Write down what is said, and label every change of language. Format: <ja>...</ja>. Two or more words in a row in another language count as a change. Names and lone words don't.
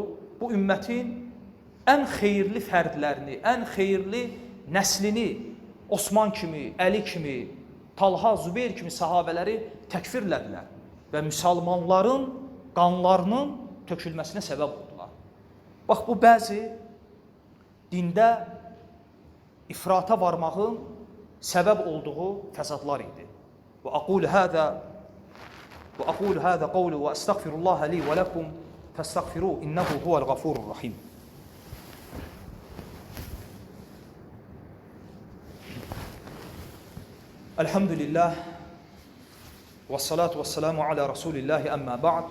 <az>Bu ümmətin ən xeyirli fərdlərini, ən xeyirli nəslini Osman kimi, Əli kimi, Talha, Zübeyir kimi sahabələri təkfirlədilər və müsəlmanların qanlarının tökülməsinə səbəb oldular. Bax, bu bəzi dində ifrata varmağın səbəb olduğu fəsadlar idi.</az> <ar>و أقول هذا القول و أستغفر الله لي و لكم فاستغفروه إنه هو الغفور الرحيم. الحمد لله و الصلاة و السلام على رسول الله أما بعد.</ar>